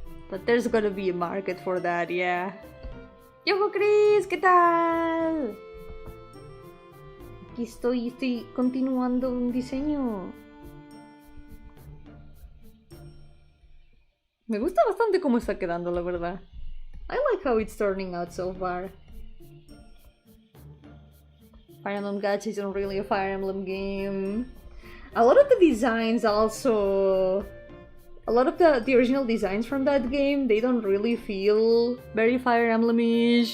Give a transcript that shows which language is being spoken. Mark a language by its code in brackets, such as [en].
[en] But there's gonna be a market for that, yeah. [es] ¡Yo-hooo, Chris! ¿Qué tal? Aquí estoy continuando un diseño. Me gusta bastante cómo está quedando, la verdad. [en] I like how it's turning out so far. Fire Emblem Gacha isn't really a Fire Emblem game. A lot of the designs also... A lot of the original designs from that game, they don't really feel very Fire Emblem-ish.